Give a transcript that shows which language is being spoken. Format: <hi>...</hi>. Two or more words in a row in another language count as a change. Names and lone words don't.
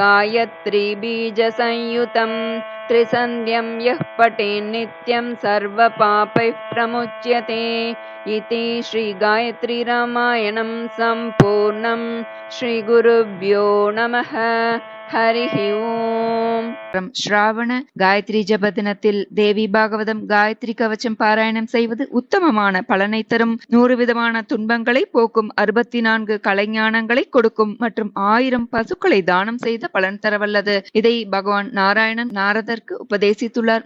<sa>गायत्रीबीजसंयुतं त्रिसन्ध्यं यः पठेन्नित्यं सर्वपापैः प्रमुच्यते इति श्रीगायत्री रामायणं सम्पूर्णं श्रीगुरुभ्यो नमः हरिः ओम्.</sa> <ta>ஸ்ராவண காயத்ரி ஜப தினத்தில் தேவி பாகவதம் காயத்ரி கவச்சம் பாராயணம் செய்வது உத்தமமான பலனை தரும், 100 விதமான துன்பங்களை போக்கும், 64 கலைஞானங்களை கொடுக்கும் மற்றும் 1000 பசுக்களை தானம் செய்த பலன் தரவல்லது. இதை பகவான் நாராயணன் நாரதற்கு உபதேசித்துள்ளார்.</ta>